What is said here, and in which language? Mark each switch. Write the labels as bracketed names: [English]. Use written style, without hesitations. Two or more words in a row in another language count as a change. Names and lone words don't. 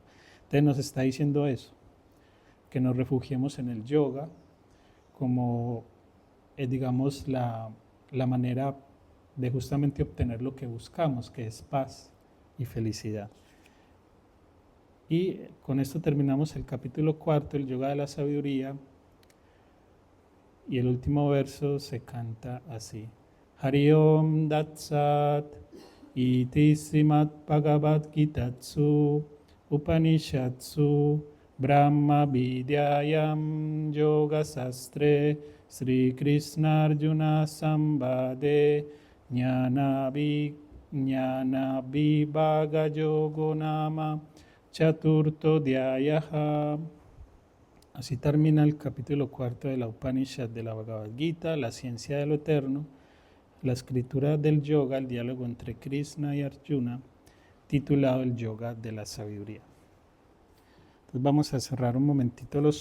[Spanish] Entonces nos está diciendo eso, que nos refugiemos en el yoga como digamos, la manera de justamente obtener lo que buscamos, que es paz y felicidad. Y con esto terminamos el capítulo 4, el yoga de la sabiduría, y el último verso se canta así. [Sanskrit] हरि ॐ तत्सत् इति श्रीमद् भगवद् गीतासु उपनिषत्सु ब्रह्म विद्यायां योग शास्त्रे श्री कृष्ण अर्जुन संवादे ज्ञान विभाग योगो नाम चतुर्थो ऽध्यायः. [Spanish] Así termina el capítulo 4 de la Upanishad de la Bhagavad Gita, la ciencia de lo eterno, la escritura del yoga, el diálogo entre Krishna y Arjuna, titulado el yoga de la sabiduría. Entonces vamos a cerrar un momentito los ojos.